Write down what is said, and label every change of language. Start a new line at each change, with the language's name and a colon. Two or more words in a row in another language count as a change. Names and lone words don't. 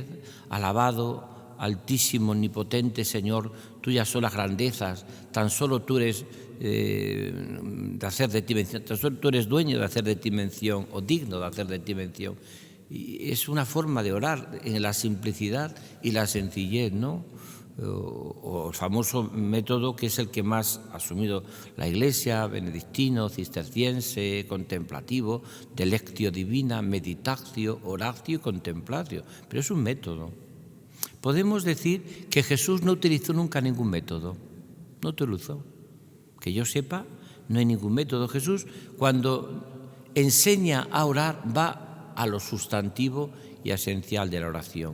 Spanish: Alabado, altísimo, omnipotente Señor, tuyas son las grandezas, tan solo tú eres de hacer de ti mención, tan solo tú eres dueño de hacer de ti mención, o digno de hacer de ti mención. Y es una forma de orar en la simplicidad y la sencillez, ¿no? O el famoso método que es el que más ha asumido la Iglesia, benedictino, cisterciense, contemplativo, de
Latin: lectio divina, meditatio, oratio
Spanish: y contemplatio. Pero es un método. Podemos decir que Jesús no utilizó nunca ningún método, no utilizó. Que yo sepa, no hay ningún método. Jesús, cuando enseña a orar, va a lo sustantivo y esencial de la oración.